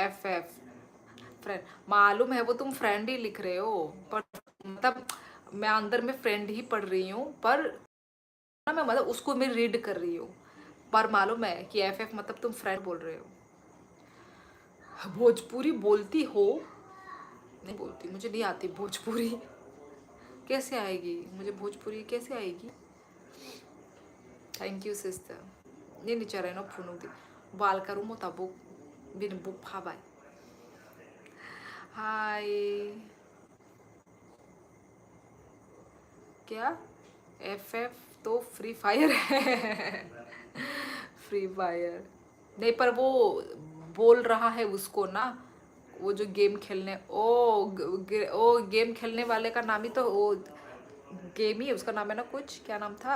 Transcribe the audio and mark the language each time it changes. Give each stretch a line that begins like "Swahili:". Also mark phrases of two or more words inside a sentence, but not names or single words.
Hindi: FF फ्रेंड, मालूम है वो तुम फ्रेंड ही लिख रहे हो, पर मतलब मैं अंदर में फ्रेंड ही पढ़ रही हूँ, पर ना मैं मतलब उसको मैं रीड कर रही हूँ, पर मालूम है कि FF मतलब तुम फ्रेंड बोल रहे हो। भोजपुरी बोलती हो? नहीं बोलती, मुझे नहीं आती भोजपुरी। कैसे आएगी मुझे भोजपुरी, कैसे आएगी?
English: thank you sister. Ini caranya no punung di bal karu mo tabuk bin buk habai.
Hindi: हाय। क्या? FF तो फ्री फायर है। फ्री फायर नहीं, पर वो बोल रहा है उसको ना, वो जो गेम खेलने, ओ गेम खेलने वाले का नाम ही तो वो गेम ही है, उसका नाम है ना, कुछ क्या नाम था?